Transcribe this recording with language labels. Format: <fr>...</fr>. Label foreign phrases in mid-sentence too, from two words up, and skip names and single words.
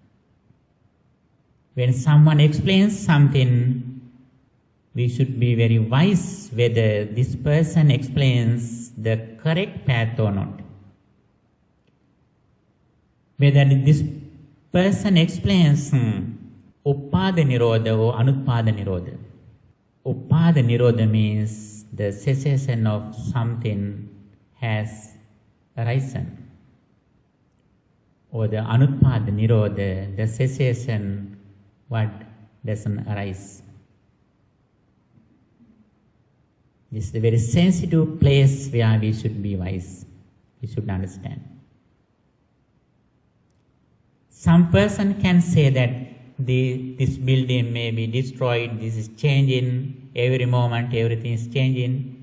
<en>When someone explains something, we should be very wise whether this person explains the correct path or not. Whether this person explains</en> <pi>uppada nirodha</pi> <en>or</en> <pi>anutpada nirodha. Uppada nirodha</pi> <en>means the cessation of something has arisen. Or the</en> <pi>anutpada nirodha,</pi> <en>the cessation what doesn't arise. This is a very sensitive place where we should be wise. We should understand. Some person can say that this building may be destroyed, this is changing, every moment everything is changing.</en>